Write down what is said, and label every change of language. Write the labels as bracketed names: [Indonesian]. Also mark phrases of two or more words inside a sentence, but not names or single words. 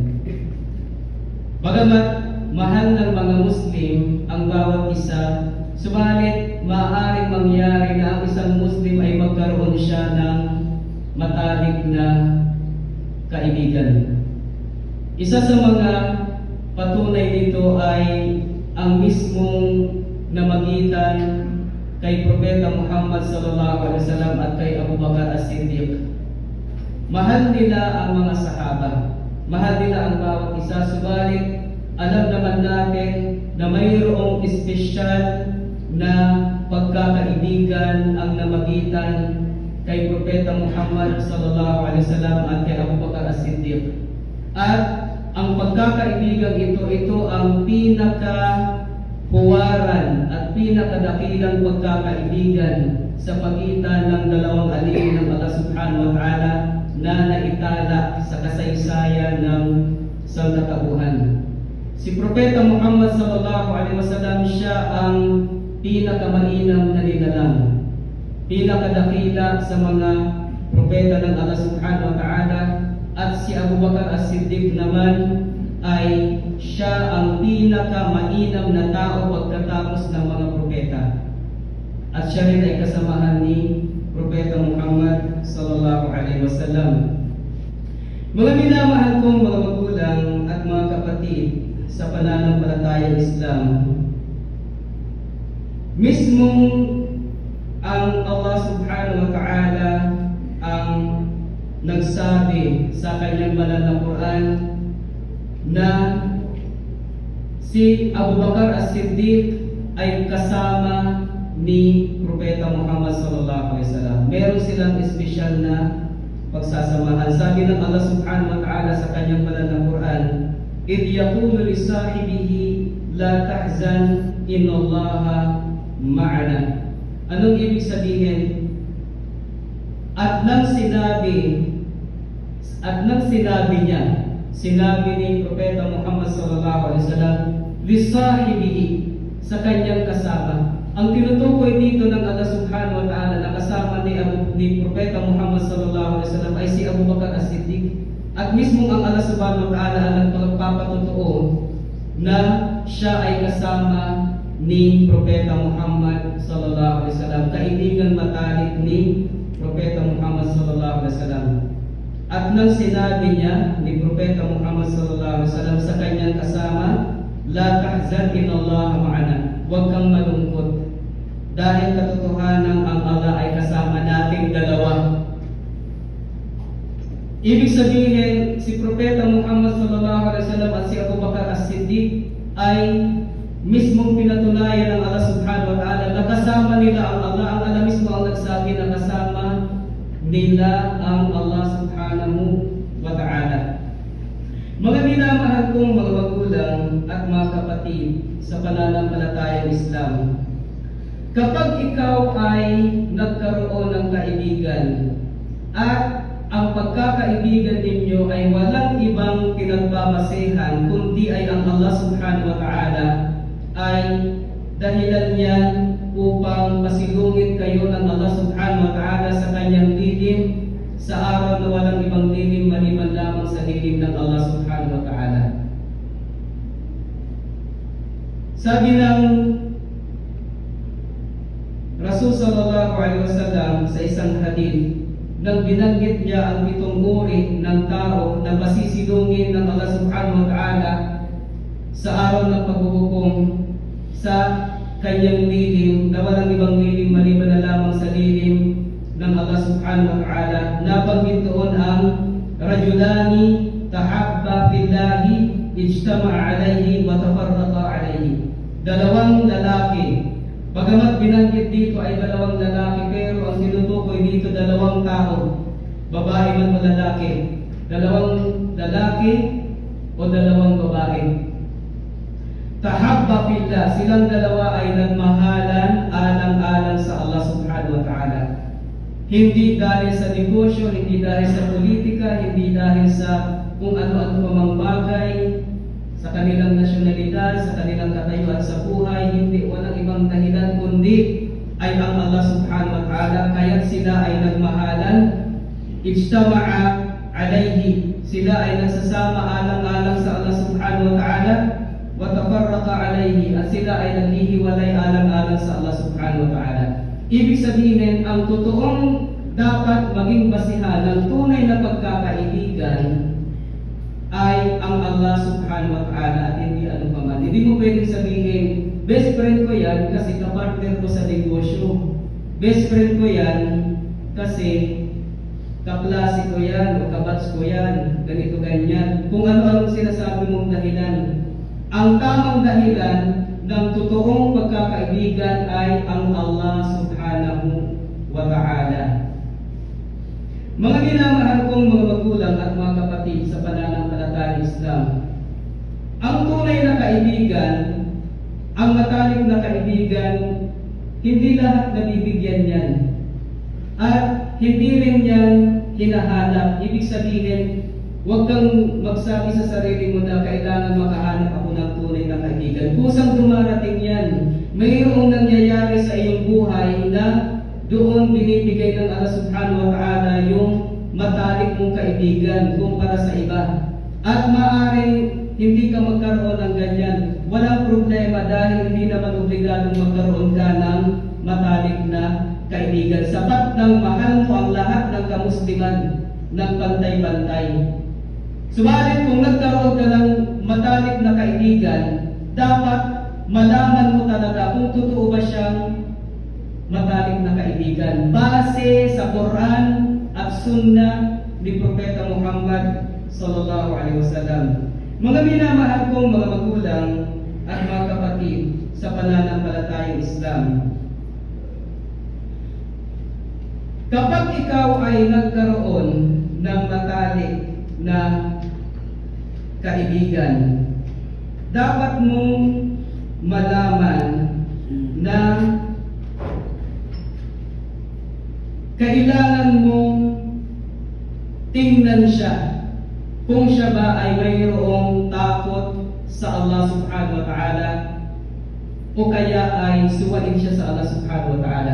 [Filipino] Bagamat mahal ng mga Muslim ang bawat isa, subalit maaaring mangyari na ang isang Muslim ay magkaroon siya ng matalik na kaibigan. Isa sa mga patunay nito ay ang mismong namagitan kay Propeta Muhammad [Arabic] صلى الله عليه وسلم [Filipino] at kay Abu Bakar As-Siddiq. Mahal nila ang mga sahaba, mahal nila ang bawat isa, subalit alam naman natin na mayroong espesyal na pagkakaibigan ang namagitan kay Propeta Muhammad [Arabic] صلى الله عليه وسلم [Filipino] at kay Abu Bakar As-Siddiq. At ang pagkakaibigan ito ang pinakahuwaran at pinakadakilang pagkakaibigan sa pagitan ng dalawang alipin ng Allah [Arabic] سبحانه وتعالى [Filipino] na naitala sa kasaysayan ng sangkatauhan. Si Propeta [Arabic] Muhammad صلى الله عليه وسلم, [Filipino] siya ang pinakamainam na nilalang, pinakadakila sa mga propeta ng Allah [Arabic] سبحانه وتعالى. [Filipino] At si Abu Bakar As-Siddiq naman ay siya ang pinakamainam na tao pagkatapos ng mga propeta. At siya rin ay kasamahan ni Propeta Muhammad [Arabic] صلى الله عليه وسلم. [Filipino] Mga minamahal kong mga magulang at mga kapatid sa pananampalatayang Islam, mismong ang Allah [Arabic] سبحانه وتعالى [Filipino] ang nagsabi sa kanyang banal na Quran na si Abu Bakar As-Siddiq ay kasama ni Propeta Muhammad [Arabic] صلى الله عليه وسلم. [Filipino] Meron silang espesyal na pagsasamahan. Sabi ng [Arabic] Allah سبحانه وتعالى [Filipino] sa kanyang banal na Quran, [Arabic] "إذ يقول لصاحبه لا تحزن إن الله معنا." [Filipino] Anong ibig sabihin? At nang sinabi niya, sinabi ni Propeta Muhammad [Arabic] صلى الله عليه وسلم لصاحبه, [Filipino] sa kanyang kasama. Ang tinutukoy dito ng Allah [Arabic] سبحانه وتعالى [Filipino] na kasama ni Propeta Muhammad [Arabic] صلى الله عليه وسلم [Filipino] ay si Abu Bakar As-Siddiq. At mismo ang Allah [Arabic] سبحانه وتعالى [Filipino] ang nagpapatutuo na siya ay kasama ni Propeta Muhammad [Arabic] صلى الله عليه وسلم, [Filipino] kaibigan matalik ni Propeta Muhammad [Arabic] صلى الله عليه وسلم. [Filipino] At nang sinabi niya ni Propeta Muhammad [Arabic] صلى الله عليه وسلم [Filipino] sa kanyang kasama, [Arabic] لا تحزن إن الله معنا, [Filipino] huwag kang malungkot dahil katotohanan ang Allah ay kasama nating dalawa. Ibig sabihin, si Propeta Muhammad [Arabic] صلى الله عليه وسلم [Filipino] at si Abu Bakar As-Siddiq ay mismong pinatunayan ng Allah [Arabic] سبحانه وتعالى [Filipino] na kasama nila ang Allah. Ang Allah mismo ang nagsabi na kasama nila ang Allah [Arabic] سبحانه وتعالى. [Filipino] Mga minamahal kong mga magulang at mga kapatid sa pananampalatayang Islam, kapag ikaw ay nagkaroon ng kaibigan at ang pagkakaibigan ninyo ay walang ibang pinagbabasehan kundi ay ang Allah [Arabic] سبحانه وتعالى, [Filipino] ay dahilan yan upang masilungin kayo ng Allah [Arabic] سبحانه وتعالى [Filipino] sa kanyang dilim sa araw na walang ibang dilim maliban lamang sa dilim ng Allah [Arabic] سبحانه وتعالى. [Filipino] Sabi ng Rasul [Arabic] صلى الله عليه وسلم [Filipino] sa isang hadith, nang binanggit niya ang 7 uri ng tao na masisilungin ng Allah [Arabic] سبحانه وتعالى [Filipino] sa araw ng paghuhukom sa kanyang lilim na walang ibang lilim maliban na lamang sa lilim ng Allah [Arabic] سبحانه وتعالى. [Filipino] Nabanggit doon ang [Arabic] رجلان تحابا في الله اجتمعا عليه وتفرقا عليه. [Filipino] Dalawang lalaki. Bagamat binanggit dito ay dalawang lalaki, pero ang tinutukoy dito dalawang tao, babae man o lalaki. Dalawang lalaki o dalawang babae. [Arabic] تحابا في الله, [Filipino] silang dalawa ay nagmahalan alang-alang sa Allah [Arabic] سبحانه وتعالى. [Filipino] Hindi dahil sa negosyo, hindi dahil sa politika, hindi dahil sa kung ano-ano pa mang bagay, sa kanilang nasyonalidad, sa kanilang katayuan sa buhay, hindi walang ibang dahilan kundi ay ang Allah [Arabic] سبحانه وتعالى. [Filipino] Kaya sila ay nagmahalan, [Arabic] اجتمعا عليه, [Filipino] sila ay nagsasama alang-alang sa Allah [Arabic] سبحانه وتعالى, وتفرقا عليه, [Filipino] at sila ay naghihiwalay alang-alang sa Allah [Arabic] سبحانه وتعالى. [Filipino] Ibig sabihin, ang totoong dapat maging basihan ng tunay na pagkakaibigan ay ang Allah [Arabic] سبحانه وتعالى [Filipino] at hindi ano pa man. Hindi mo pwedeng sabihin, [English] best friend [Filipino] ko yan kasi kapartner ko sa negosyo. [English] Best friend [Filipino] ko yan kasi kaklase ko yan o kabats ko yan, ganito ganyan. Kung ano-ano sinasabi mong dahilan. Ang tamang dahilan ng totoong pagkakaibigan ay ang Allah [Arabic] سبحانه وتعالى. [Filipino] Mga minamahal kong mga magulang at mga kapatid sa pananampalatayang Islam, ang tunay na kaibigan, ang matalik na kaibigan, hindi lahat nabibigyan yan. At hindi rin yan hinahanap. Ibig sabihin, huwag kang magsabi sa sarili mo na kailangan makahanap ako ng tunay na kaibigan. Kusang dumarating yan. Mayroong nangyayari sa iyong buhay na doon binibigay ng Allah [Arabic] سبحانه وتعالى [Filipino] yung matalik mong kaibigan kumpara sa iba. At maaaring hindi ka magkaroon ng ganyan. Walang problema dahil hindi naman obligadong magkaroon ka ng matalik na kaibigan. Sapat ng mahal mo ang lahat ng kamusliman ng pantay-pantay. Subalit kung nagkaroon ka ng matalik na kaibigan, dapat malaman mo talaga kung totoo ba siyang matalik na kaibigan base sa Quran at Sunnah ni Propeta Muhammad [Arabic] صلى الله عليه وسلم. [Filipino] Mga minamahal kong mga magulang at mga kapatid sa pananampalatayang Islam, Kapag ikaw ay nagkaroon ng matalik na kaibigan, dapat mong malaman na kailangan mong tingnan siya kung siya ba ay mayroong takot sa Allah [Arabic] سبحانه وتعالى [Filipino] o kaya ay suwain siya sa Allah [Arabic] سبحانه وتعالى.